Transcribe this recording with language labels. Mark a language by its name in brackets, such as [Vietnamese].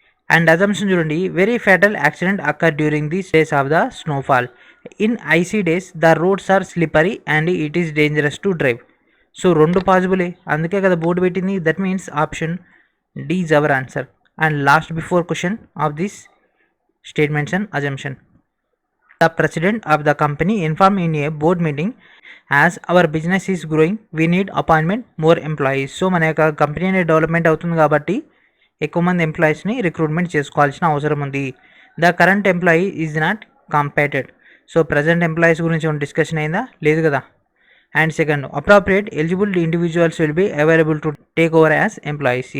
[English] And assumption చూడండి, very fatal accident occur during the days of the snowfall. In icy days the roads are slippery and it is dangerous to drive. [Telugu] So రెండు పాసిబులే, అందుకే కదా board పెట్టింది. [English] That means option D is our answer. And last before question of this statements and assumption, The president of the company informed in a board meeting, as our business is growing, we need appointment more employees. [Telugu] So మన యొక్క company అనేది development అవుతుంది కాబట్టి ఎక్కువ మంది ఎంప్లాయీస్ని recruitment చేసుకోవాల్సిన అవసరం ఉంది. [English] The current employee is not competed. [Telugu] So present employees గురించి ఏమైనా డిస్కషన్ అయిందా? లేదు కదా. [English] And second, appropriate eligible individuals will be available to take over as employees.